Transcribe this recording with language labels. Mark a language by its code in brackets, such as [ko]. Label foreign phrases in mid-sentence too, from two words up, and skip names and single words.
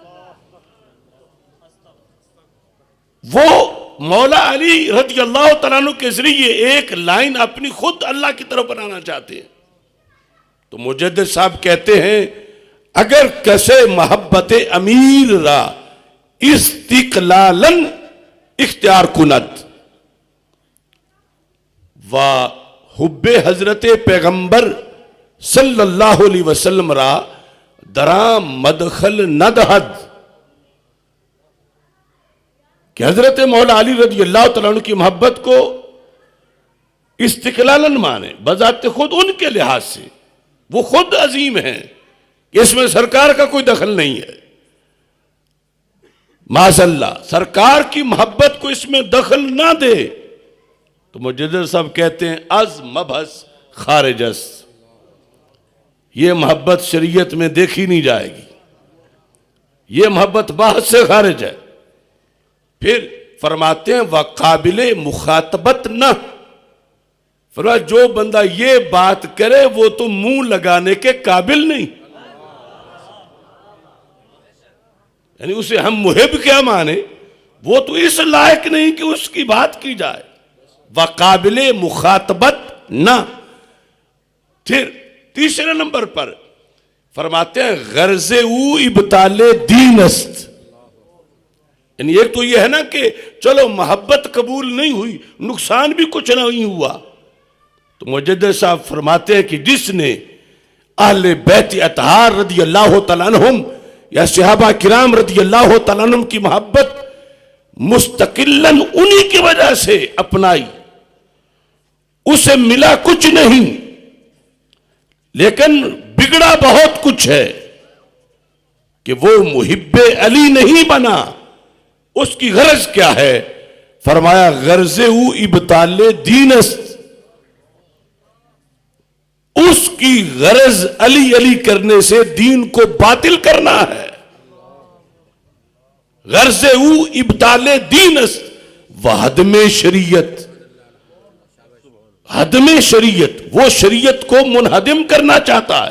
[ur] وہ مولا علی رضی اللہ تعالیٰ عنہ کے ذریعے ایک لائن اپنی خود اللہ کی طرف بنانا چاہتے ہیں، تو مجدد صاحب کہتے ہیں [fa] اگر کسے محبت امیر را استقلالن اختیار کند و حب حضرت پیغمبر صلی اللہ علیہ وسلم را درام مدخل ندہد، [ur] کہ حضرت مولا علی رضی اللہ تعالیٰ عنہ کی محبت کو استقلالن مانے، بذات خود ان کے لحاظ سے وہ خود عظیم ہیں، اس میں سرکار کا کوئی دخل نہیں ہے، معاذ اللہ، سرکار کی محبت کو اس میں دخل نہ دے۔ تو مجدد صاحب کہتے ہیں [fa] از مبحث خارجس، [ur] یہ محبت شریعت میں دیکھی نہیں جائے گی، یہ محبت بحث سے خارج ہے۔ پھر فرماتے ہیں [fa] وقابل مخاطبت نہ، [ur] فرمایا جو بندہ یہ بات کرے وہ تو منہ لگانے کے قابل نہیں، یعنی اسے ہم محب کیا مانے، وہ تو اس لائق نہیں کہ اس کی بات کی جائے۔ [fa] وقابل مخاطبت نہ۔ [ur] پھر تیسرے نمبر پر فرماتے ہیں [fa] غرض او ابطال دین است، [ur] یعنی ایک تو یہ ہے نا کہ چلو محبت قبول نہیں ہوئی، نقصان بھی کچھ نہیں ہوا، تو مجدد صاحب فرماتے ہیں کہ جس نے اہل بیت اطہار رضی اللہ تعالیٰ عنہم یا صحابہ کرام رضی اللہ تعالیٰ عنہم کی محبت مستقلاً انہی کی وجہ سے اپنائی، اسے ملا کچھ نہیں لیکن بگڑا بہت کچھ ہے کہ وہ محب علی نہیں بنا۔ اس کی غرض کیا ہے؟ فرمایا [fa] غرض او ابطال دین است، [ur] اس کی غرض علی علی کرنے سے دین کو باطل کرنا ہے۔ [fa] غرض او ابطال دین است وحدم شریعت، حدم شریعت، [ur] وہ شریعت کو منہدم کرنا چاہتا ہے۔